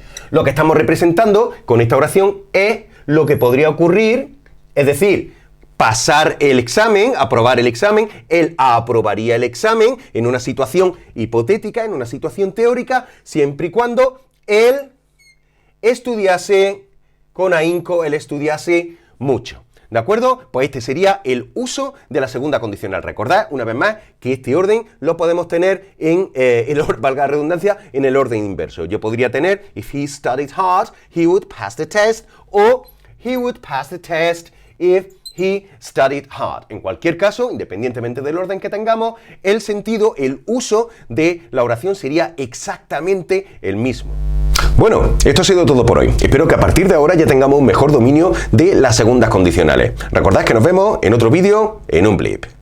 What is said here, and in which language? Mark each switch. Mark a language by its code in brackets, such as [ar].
[es] Lo que estamos representando con esta oración es lo que podría ocurrir, es decir, pasar el examen, aprobar el examen, él aprobaría el examen en una situación hipotética, en una situación teórica, siempre y cuando él estudiase con ahínco, él estudiase mucho. ¿De acuerdo? Pues este sería el uso de la segunda condicional. Recordad, una vez más, que este orden lo podemos tener en, valga la redundancia, en el orden inverso. Yo podría tener, [en] if he studied hard, he would pass the test, o he would pass the test if he studied hard. [es] En cualquier caso, independientemente del orden que tengamos, el sentido, el uso de la oración sería exactamente el mismo. Bueno, esto ha sido todo por hoy. Espero que a partir de ahora ya tengamos un mejor dominio de las segundas condicionales. Recordad que nos vemos en otro vídeo en un blip.